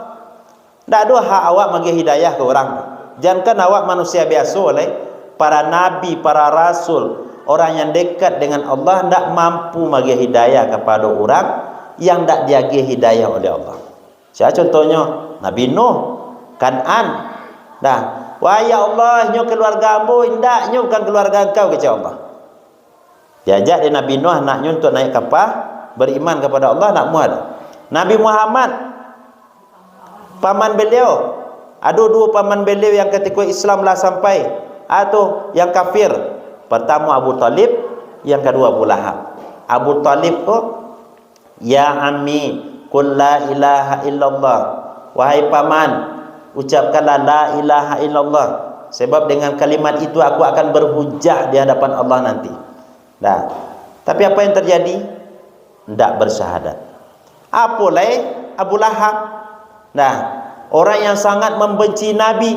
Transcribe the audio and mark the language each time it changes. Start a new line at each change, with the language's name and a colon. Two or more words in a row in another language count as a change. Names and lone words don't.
Indonesian: Tak ada hak awak bagi hidayah ke orang. Jangankan awak manusia biasa oleh para nabi, para rasul, orang yang dekat dengan Allah tidak mampu bagi hidayah kepada orang yang tidak diagi hidayah oleh Allah. Saya contohnya Nabi Nuh, Kan'an. Dah, wah ya Allah,
Minangkabau: nyo keluarga ambo indak, nyo bukan keluarga engkau kata Allah.
Indonesian: Diajak dia Nabi Nuh anaknya untuk naik kapal, beriman kepada Allah, nak muat. Nabi Muhammad, paman beliau, ada 2 paman beliau yang ketika Islam lah sampai, atau yang kafir. Pertama Abu Talib, yang kedua Abu Lahab.
Arabic: Abu Talib tu, يا عمي قل لا إله إلا الله.
Indonesian: Wahai paman, ucapkanlah
Arabic: لا إله إلا الله.
Indonesian: Sebab dengan kalimat itu aku akan berhujah di hadapan Allah nanti. Dah. Tapi apa yang terjadi? Tidak bersyahadat. Apalagi Abu Lahab. Nah, orang yang sangat membenci Nabi.